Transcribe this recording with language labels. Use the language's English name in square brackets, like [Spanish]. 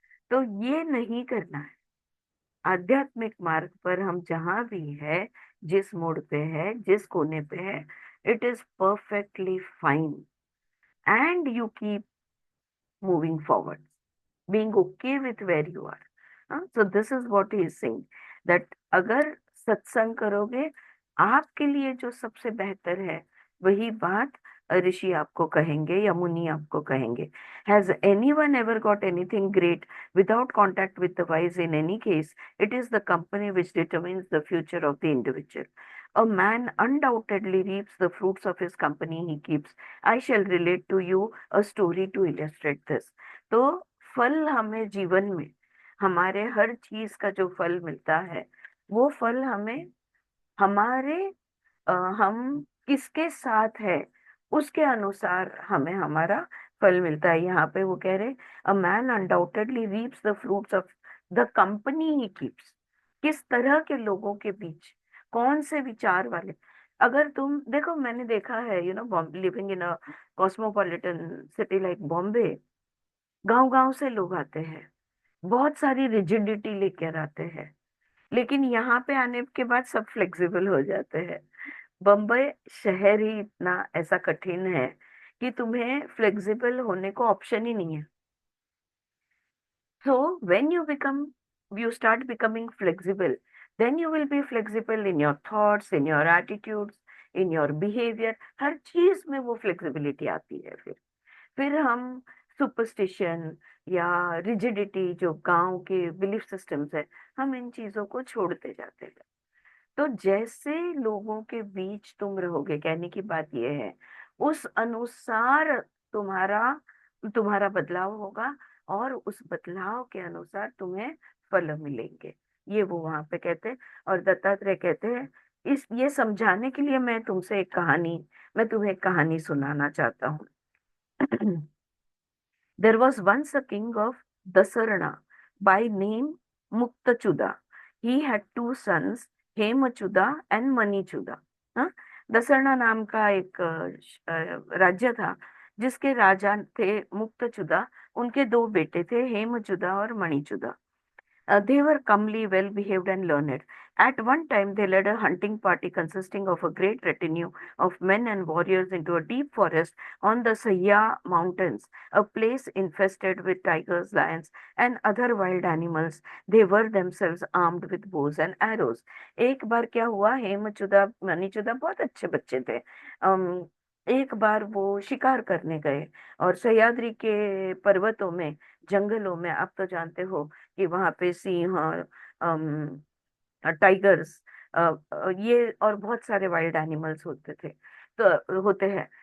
[Hindi] तो ये नहीं करना है। आध्यात्मिक मार्ग पर हम जहां भी है, जिस मोड़ पे है, जिस कोने पे है, [English] It is perfectly fine, and you keep moving forward, being okay with where you are. So this is what he is saying, that [Hindi] अगर सत्संग करोगे, आपके लिए जो सबसे बेहतर है वही बात ऋषि आपको कहेंगे या मुनि आपको कहेंगे। [English] Has anyone ever got anything great without contact with the wise? In any case, it is the company which determines the future of the individual. A man undoubtedly reaps the fruits of his company he keeps. I shall relate to you a story to illustrate this. [Hindi] तो फल हमें जीवन में, हमारे हर चीज का जो फल मिलता है, वो फल हमें हमारे हम किसके साथ है उसके अनुसार हमें हमारा फल मिलता है। यहाँ पे वो कह रहे, [English] A man undoubtedly reaps the fruits of the company he keeps. [Hindi] किस तरह के लोगों के बीच, कौन से विचार वाले। अगर तुम देखो, मैंने देखा है, [English] living in a cosmopolitan city like Bombay, [Hindi] गांव गांव से लोग आते हैं, बहुत सारी रिजिडिटी लेकर आते हैं, लेकिन यहाँ पे आने के बाद सब फ्लेक्सिबल हो जाते हैं। बम्बई शहर ही इतना ऐसा कठिन है कि तुम्हें फ्लेक्सिबल होने को ऑप्शन ही नहीं है। [English] So when you start becoming flexible, then you will be flexible in your thoughts, in your attitudes, in your behavior। [Hindi] हर चीज में वो फ्लेक्सिबिलिटी आती है। फिर हम सुपरस्टिशन या रिजिडिटी, जो गांव के बिलीफ सिस्टम्स है, हम इन चीजों को छोड़ते जाते हैं। तो जैसे लोगों के बीच तुम रहोगे, कहने की बात यह है, उस अनुसार तुम्हारा तुम्हारा बदलाव होगा, और उस बदलाव के अनुसार तुम्हें फल मिलेंगे। ये वो वहां पे कहते हैं। और दत्तात्रेय कहते हैं, इस ये समझाने के लिए मैं तुम्हें एक कहानी सुनाना चाहता हूँ। [English] There was once a king of Dasarna by name Muktachuda. He had two sons, Hemachuda and Manichuda. हाँ? [Hindi] दसरना नाम का एक राज्य था, जिसके राजा थे मुक्तचुदा। उनके दो बेटे थे, हेमचुदा और मणिचुदा। [English] They were comely, well behaved, and learned. At one time, they led a hunting party consisting of a great retinue of men and warriors into a deep forest on the Sayya Mountains, a place infested with tigers, lions, and other wild animals. They were themselves armed with bows and arrows. [Hindi] एक बार क्या हुआ, हेमचुदा मनीचुदा बहुत अच्छे बच्चे थे। एक बार वो शिकार करने गए, और सह्याद्री के पर्वतों में, जंगलों में, आप तो जानते हो कि वहां पे सिंह, टाइगर्स, ये और बहुत सारे वाइल्ड एनिमल्स होते थे, तो होते हैं।